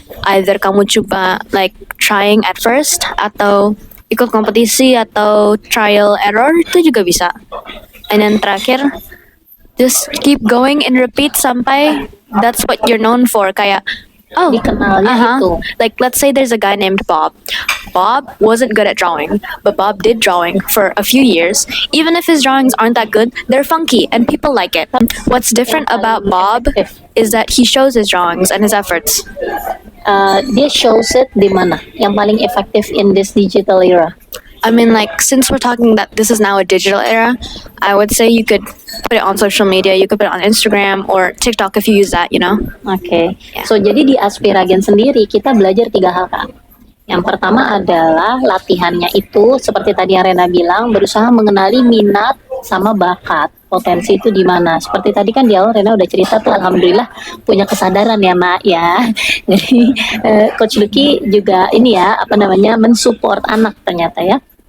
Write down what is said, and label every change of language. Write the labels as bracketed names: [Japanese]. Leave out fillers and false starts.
[Indonesian] Either kamu coba [English] like trying at first [Indonesian] atau ikut kompetisi atau trial error itu juga bisa. [English] And then [Indonesian] terakhir, [English] just keep going and repeat [Indonesian] sampai [English] that's what you're known for. [Indonesian] Kayak Oh, dikenalnya itu. [English] Like, let's say there's a guy named Bob. Bob wasn't good at drawing, but Bob did drawing for a few years. Even if his drawings aren't that good, they're funky and people like it. What's different about Bob is that he shows his drawings and his efforts. [Indonesian] Dia [English] shows it [Indonesian] di mana yang paling efektif [English] in this digital era. I mean, like, since we're talking that this is now a digital era, I would say you could put it on social media. You could put it on Instagram or TikTok if you use that, you know? [Indonesian] Oke. Ya. So jadi di Aspiragen sendiri kita belajar 3 hal, Kak. Yang pertama adalah latihannya itu seperti tadi yang Rena bilang, berusaha mengenali minat sama bakat, potensi itu di mana. Seperti tadi kan di awal Rena udah cerita tuh, alhamdulillah punya kesadaran ya, Mak ya. Jadi Coach Lucky juga ini ya, mensupport anak ternyata ya.